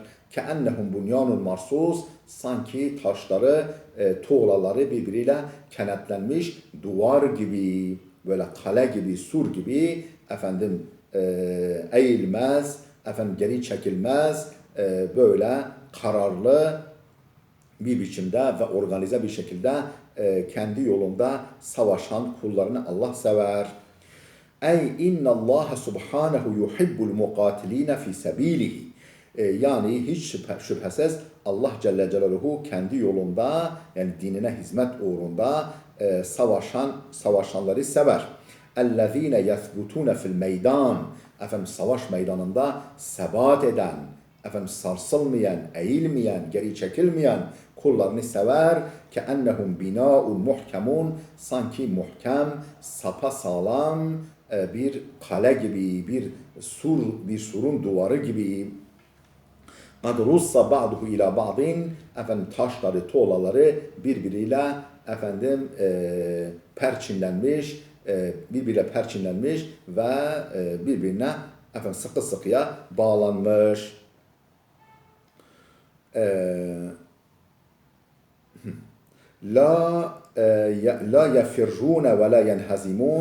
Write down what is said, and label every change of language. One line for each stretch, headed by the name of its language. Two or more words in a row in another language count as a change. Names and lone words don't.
Arabic: كأنهم بنيان مرصوص,
Turkish: sanki taşları, tuğlaları birbiriyle kenetlenmiş duvar gibi, böyle kale gibi, sur gibi eğilmez, geri çekilmez, böyle kararlı bir biçimde ve organize bir şekilde kendi yolunda savaşan kullarını Allah sever.
Arabic: أي إن الله سبحانه يحب المقاتلين في سبيله.
Turkish: Yani hiç şüphesiz Allah
Arabic: جل جلاله
Turkish: kendi yolunda, yani dinine hizmet uğrunda savaşanları sever.
Arabic: الذين يثبتون في الميدان.
Turkish: Savaş meydanında sebat eden, sarsılmayan, eğilmeyen, geri çekilmeyen kullarını sever.
Arabic: كأنهم بناء محكم.
Turkish: Sanki muhkem, sapasağlam bir kale gibi, bir surun duvarı gibi.
Arabic: قَدْ رُصَّ بَعْضُهُ اِلَى بَعْضٍ.
Turkish: Taşları, tuğlaları birbiriyle birbiriyle perçinlenmiş ve birbirine sıkı sıkıya bağlanmış.
Arabic: لا يفرون ولا ينهزمون.